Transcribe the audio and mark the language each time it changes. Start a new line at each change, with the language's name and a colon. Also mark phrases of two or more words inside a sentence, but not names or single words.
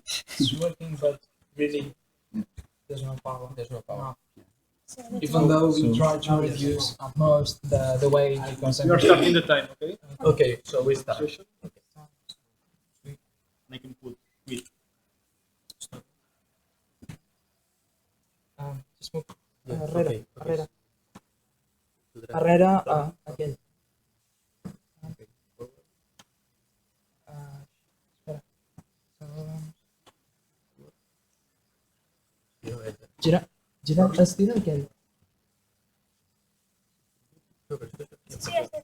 English: It's working, but really, there's no power. There's no power. Even though we try to reduce at most the weight because You are starting the time, okay? Okay, so we start. Okay. And I can put wait. Stop. Just move Yeah, arrere, okay, okay. arrere. To the
Catalan: Darrere, aquell. Espera. Gira, estira aquell. Sí, sí.